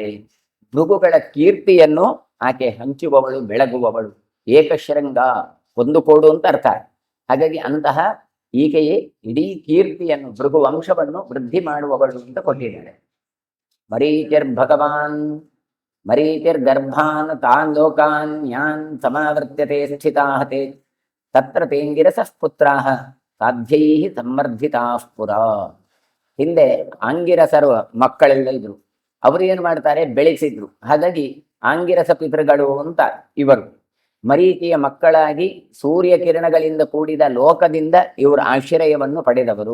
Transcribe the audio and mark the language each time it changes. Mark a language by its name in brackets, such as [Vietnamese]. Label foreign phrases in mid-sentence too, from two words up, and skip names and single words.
[Kannada] ಭೃಗುಗಳ ಕೀರ್ತಿಯನ್ನು ಆಕೆ ಹಂಚುವವಳು, ಬೆಳಗುವವಳು. ಏಕಶೃಂಗ ಒಂದು ಕೋಡು ಅಂತ ಅರ್ಥ. ಹಾಗಾಗಿ ಅಂತಹ ಈಕೆಯೇ ಇಡೀ ಕೀರ್ತಿಯನ್ನು, ಭೃಗು ವಂಶವನ್ನು ವೃದ್ಧಿ ಮಾಡುವವಳು ಅಂತ ಕೊಟ್ಟಿದ್ದಾಳೆ. [Sanskrit] ಮರೀಚಿರ್ಭಗವಾನ್ ಮರೀಚಿರ್ಗರ್ಭಾನ್ ತಾನ್ ಲೋಕಾನ್ ಯಾನ್ ಸಮಾವರ್ತ್ಯತೆ ಸ್ಥಿತಾಹತೆ ತತ್ರ ತೇಂಗಿರಸಃ ಪುತ್ರಾಃ ಸಾಧ್ಯೈಃ ಸಂವರ್ಧಿತಾಃ ಪುರ. [Kannada] ಹಿಂದೆ ಆಂಗಿರಸರು ಮಕ್ಕಳೆಲ್ಲ ಇದ್ರು, ಅವರು ಏನು ಮಾಡ್ತಾರೆ ಬೆಳೆಸಿದ್ರು. ಹಾಗಾಗಿ ಆಂಗಿರಸ ಪಿತೃಗಳು ಅಂತ ಇವರು. ಮರೀಚಿಯ ಮಕ್ಕಳಾಗಿ ಸೂರ್ಯ ಕಿರಣಗಳಿಂದ ಕೂಡಿದ ಲೋಕದಿಂದ ಇವರು ಆಶ್ರಯವನ್ನು ಪಡೆದವರು.